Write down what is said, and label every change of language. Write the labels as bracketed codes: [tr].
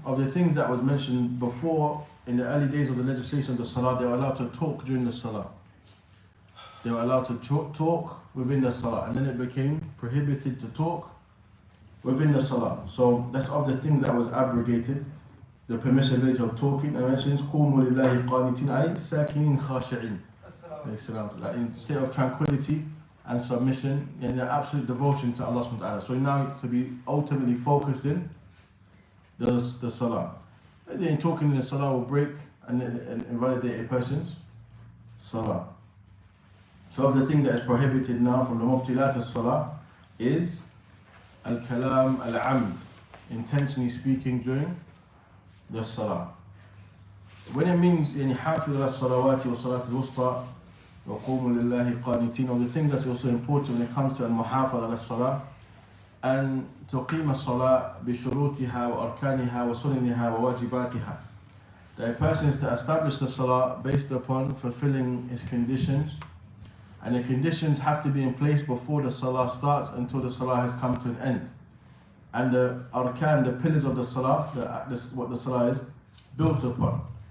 [en] Of the things that was mentioned before in the early days of the legislation of the salah, they were allowed to talk during the salah. They were allowed to talk within the salah, and then it became prohibited to talk within the salah. So that's of the things that was abrogated. The permissibility of talking. I mentioned [ar] قُومُوا لِلَّهِ قَانِتِينَ أي ساكنين خاشعين. [en] In state of tranquility and submission and the absolute devotion to Allah subhanahu wa ta'ala. So now to be ultimately focused in the salah. And then talking in the salah will break and invalidate a person's salah. So of the things that is prohibited now from the mubtilat as-salah is al-kalam al-amd, intentionally speaking during the salah. When it means [ar] يعني حافظ على الصلوات والصلاة الوسطى وقوموا لله قانتين, [en] of the things that's also important when it comes to al-muhafadh [ar] على الصلاة and تقيم الصلاة بشروطها وأركانها وسننها وواجباتها. [en] That a person is to establish the salah based upon fulfilling its conditions, and the conditions have to be in place before the salah starts until the salah has come to an end. And the arkan, the pillars of the salah, what the salah is built upon.